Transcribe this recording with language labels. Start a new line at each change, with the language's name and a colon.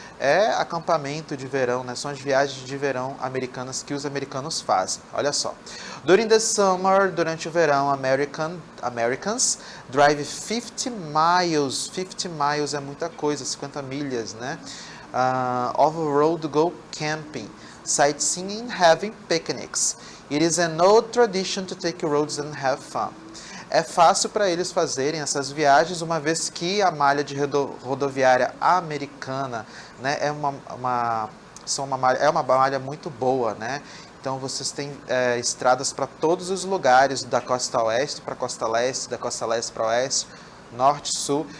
Portuguese: É acampamento de verão, né? São as viagens de verão americanas que os americanos fazem. Olha só.
English: During the summer,
Portuguese: durante o verão,
English: Americans drive 50 miles. 50 miles
Portuguese: é muita coisa, 50 milhas, né?
English: Of road go camping, sightseeing and having picnics. It is an old tradition to take roads and have fun.
Portuguese: É fácil para eles fazerem essas viagens, uma vez que a malha de rodoviária americana, né, é uma malha muito boa, né? Então vocês têm estradas para todos os lugares, da costa oeste para a costa leste, da costa leste para oeste, norte, sul.